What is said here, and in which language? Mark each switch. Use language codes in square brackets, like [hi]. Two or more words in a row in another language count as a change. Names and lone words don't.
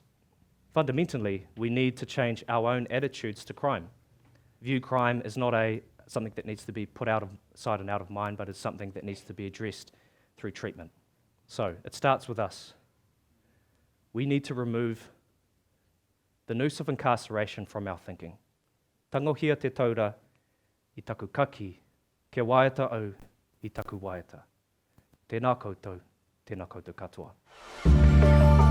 [en] Fundamentally, we need to change our own attitudes to crime. View crime as not something that needs to be put out of sight and out of mind, but as something that needs to be addressed through treatment. So, it starts with us. We need to remove the noose of incarceration from our thinking. [mi] Tangohia te taura I taku kaki, ke waiata au I taku waiata. Tēnā koutou katoa.